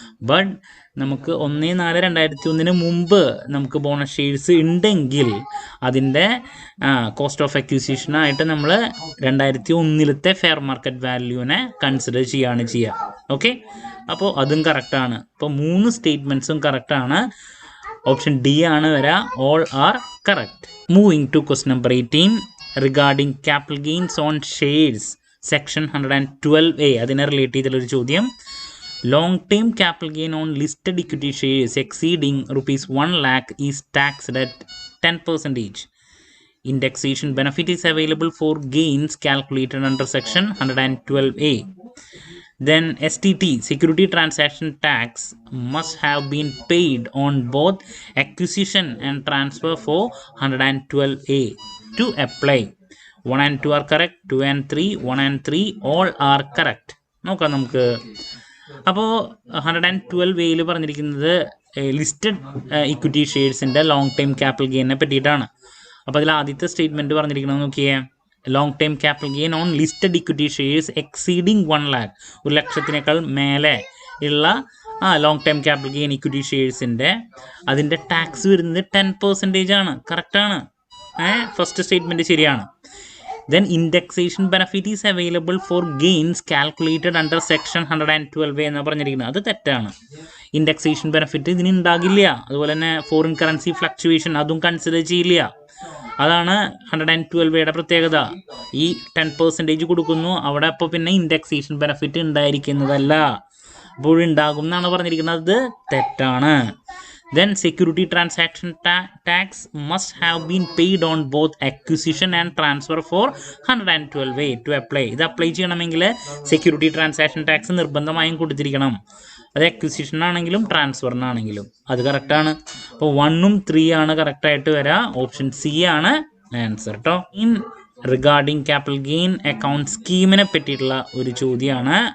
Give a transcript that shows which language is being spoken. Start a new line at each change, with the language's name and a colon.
Malayalam: But നമുക്ക് 1/4/2001 മുമ്പ് നമുക്ക് ബോണസ് ഷെയർസ് ഉണ്ടെങ്കിൽ അതിൻ്റെ കോസ്റ്റ് ഓഫ് അക്വിസിഷനായിട്ട് നമ്മൾ 2001 ഫെയർ മാർക്കറ്റ് വാല്യൂവിനെ കൺസിഡർ ചെയ്യുകയാണ് ചെയ്യുക. ഓക്കെ, അപ്പോൾ അതും കറക്റ്റാണ്. അപ്പോൾ 3 സ്റ്റേറ്റ്മെൻറ്റ്സും കറക്റ്റാണ്. ഓപ്ഷൻ ഡി ആണ് വരിക.
English: All are correct. Moving to question number 18 regarding capital gains on shares section 112A.
Malayalam: അതിനെ റിലേറ്റ് ചെയ്തിട്ടുള്ളൊരു ചോദ്യം.
English: Long term capital gain on listed equity shares exceeding rupees 1 lakh is taxed at 10%. Indexation benefit is available for gains calculated under section 112A. Then STT, security transaction tax, must have been paid on both acquisition and transfer for 112A to apply. 1 and 2 are correct. 2 and 3, 1 and 3 all are correct.
Malayalam: നോക്കാം നമുക്ക്. അപ്പോൾ 112A പറഞ്ഞിരിക്കുന്നത് listed equity ഷെയർസിൻ്റെ long time capital ഗെയിനെ പറ്റിയിട്ടാണ്. അപ്പോൾ അതിൽ ആദ്യത്തെ statement പറഞ്ഞിരിക്കുന്നത് നോക്കിയേ,
English: long time capital gain on listed equity shares exceeding 1 lakh,
Malayalam: 1 ലക്ഷത്തിനേക്കാൾ മേലെ ഉള്ള long time capital gain equity ഷെയർസിൻ്റെ അതിൻ്റെ ടാക്സ് വരുന്നത് 10% ആണ്. കറക്റ്റാണ്. ഫസ്റ്റ് സ്റ്റേറ്റ്മെൻറ്റ് ശരിയാണ്.
English: Then indexation benefit is available for gains calculated under section 112A
Malayalam: എന്ന് പറഞ്ഞിരിക്കുന്നത്. അത് തെറ്റാണ്. ഇൻഡെക്സേഷൻ ബെനിഫിറ്റ് ഇതിന് ഉണ്ടാകില്ല. അതുപോലെ തന്നെ ഫോറിൻ കറൻസി ഫ്ലക്ച്വേഷൻ അതും കൺസിഡർ ചെയ്യില്ല. അതാണ് 112A പ്രത്യേകത. ഈ 10% കൊടുക്കുന്നു അവിടെ, അപ്പോൾ പിന്നെ ഇൻഡെക്സേഷൻ ബെനിഫിറ്റ് ഉണ്ടായിരിക്കുന്നതല്ല, അപ്പോൾ ഉണ്ടാകും എന്നാണ് പറഞ്ഞിരിക്കുന്നത്. അത് തെറ്റാണ്.
English: Then security transaction tax must have been paid on both acquisition and transfer for 112A to apply.
Malayalam: ഇത് അപ്ലൈ ചെയ്യണമെങ്കിൽ സെക്യൂരിറ്റി ട്രാൻസാക്ഷൻ ടാക്സ് നിർബന്ധമായും കൊടുത്തിരിക്കണം. അത് അക്വിസിഷൻ ആണെങ്കിലും ട്രാൻസ്ഫറിനാണെങ്കിലും. അത് കറക്റ്റാണ്. അപ്പോൾ 1ഉം 3 ആണ് കറക്റ്റായിട്ട് വരിക. ഓപ്ഷൻ സി ആണ് ആൻസർ കേട്ടോ. In regarding capital gain account സ്കീമിനെ പറ്റിയിട്ടുള്ള ഒരു ചോദ്യമാണ്.